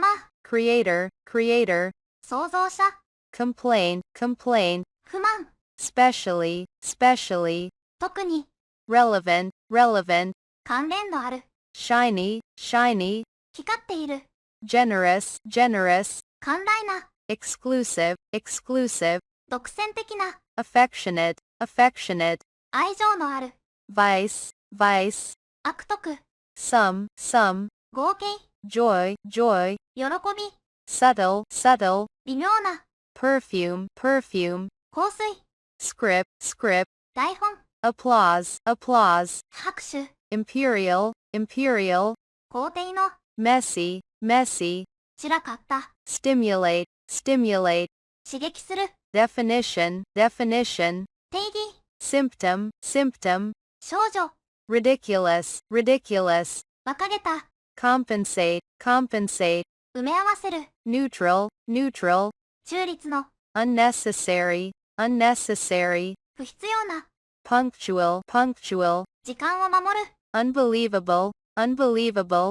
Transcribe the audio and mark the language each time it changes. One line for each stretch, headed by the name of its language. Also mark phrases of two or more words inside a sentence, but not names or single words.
English: creator, creator,
Japanese: 創造者、
English: complaint, complaint,
Japanese: 不満、
English: specially, specially,
Japanese: 特に、
English: relevant, relevant,
Japanese: 関連のある、
English: shiny, shiny,
Japanese: 光っている、
English: generous, generous,
Japanese: 寛大な、
English: exclusive, exclusive,
Japanese: 独占的な、
English: affectionate, affectionate,
Japanese: 愛情のある、
English: vice, vice,
Japanese: 悪徳、
English: some, some,
Japanese: 合計、
English: joy, joy,
Japanese: 喜び、
English: subtle, subtle,
Japanese: 微妙な、
English: perfume, perfume,
Japanese: 香水、
English: script, script,
Japanese: 台本、
English: applause, applause,
Japanese: 拍手、
English: imperial, imperial,
Japanese: 皇帝の、
English: messy, messy,
Japanese: 散らかった、
English: stimulate, stimulate,
Japanese: 刺激する、
English: definition, definition,
Japanese: 定義、
English: symptom, symptom,
Japanese: 少女、
English: ridiculous, ridiculous,
Japanese: 馬鹿げた、
English: compensate, compensate,
Japanese: 埋め合わせる、
English: neutral, neutral,
Japanese: 中立の、
English: unnecessary, unnecessary,
Japanese: 不必要な、
English: punctual, punctual,
Japanese: 時間を守る、
English: unbelievable, unbelievable,